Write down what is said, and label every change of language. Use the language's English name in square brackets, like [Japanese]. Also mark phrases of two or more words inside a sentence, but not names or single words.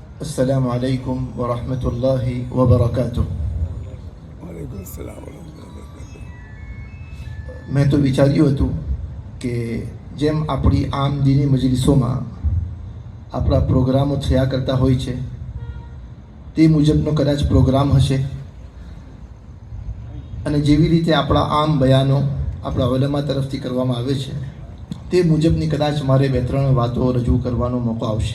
[Arabic] السلام عليكم ورحمة الله وبركاته. وعليكم السلام ورحمة الله وبركاته. [Gujarati] મેં તો વિચાર્યું હતું કે જેમ આપણી આમ દીની મજલિસોમાં આપણા પ્રોગ્રામો થયા કરતા હોય છે તે મુજબનો કદાચ પ્રોગ્રામ હશે, અને જેવી રીતે આપણા આમ બયાનો આપણા ઉલમા તરફથી કરવામાં આવે છે તે મુજબની કદાચ મારે 2-3 વાતો રજૂ કરવાનો મોકો આવશે.